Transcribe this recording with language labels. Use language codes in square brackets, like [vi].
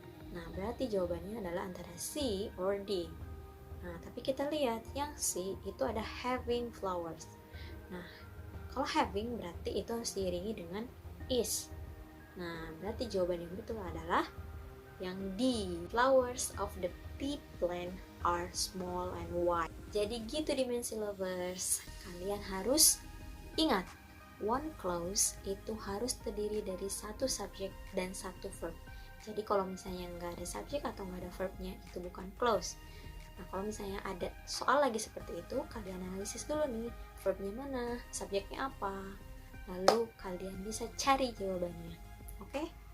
[id] Nah, berarti jawabannya adalah antara C or D. Nah, tapi kita lihat yang C itu ada having flowers. Nah, kalau having berarti itu harus diiringi dengan is. Nah, berarti jawaban yang betul adalah yang D. [en] Flowers of the tea plant are small and white. [id] Jadi gitu Dimensi Lovers. Kalian harus ingat, one clause itu harus terdiri dari satu subjek dan satu verb. Jadi kalau misalnya nggak ada subjek atau nggak ada verbnya, itu bukan clause. Nah, kalau misalnya ada soal lagi seperti itu, kalian analisis dulu nih, verbnya mana, subjeknya apa, lalu kalian bisa cari jawabannya. Oke?